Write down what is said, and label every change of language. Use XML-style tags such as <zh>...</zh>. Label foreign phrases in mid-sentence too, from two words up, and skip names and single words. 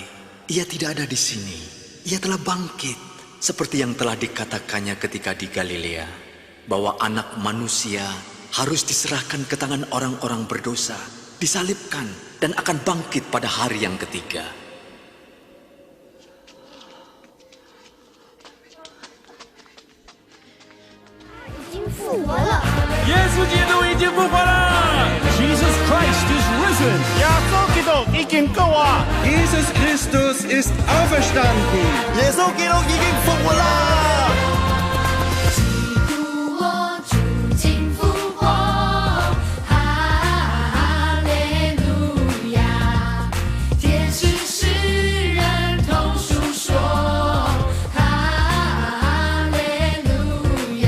<id>Ia tidak ada di sini. Ia telah bangkit. Seperti yang telah dikatakannya ketika di Galilea. Bahwa anak manusia harus diserahkan ke tangan orang-orang berdosa. Disalibkan dan akan bangkit pada hari yang ketiga.</id> <en>Jesus Christ is risen.</en> <de>Jesus Christus ist auferstanden.</de> <zh>耶稣基督已經復活啦！基督我主今復活，哈利路亞！天使世人同述說，哈利路亞！</zh>